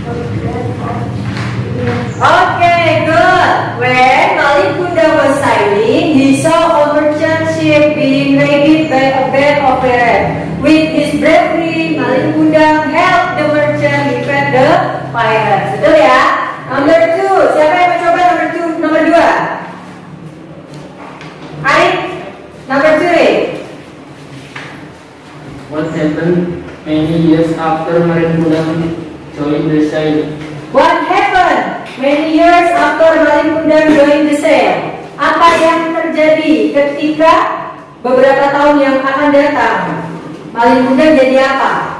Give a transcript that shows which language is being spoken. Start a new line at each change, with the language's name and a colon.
English: Okay, good. When Malikunda was sailing, he saw a merchant ship being raided by a band of pirates. With his bravery, Malikunda helped the merchant defeat the pirates.
Indonesian: Betul ya?
English: Number 2.
Indonesian: Siapa yang mau coba nomor 2?
English: Arif. Number 3. What happened many years after Malikunda joined the sale? What happened many years after Malikunda joined the sale?
Indonesian: Apa yang terjadi ketika beberapa tahun yang akan datang Malikunda jadi apa?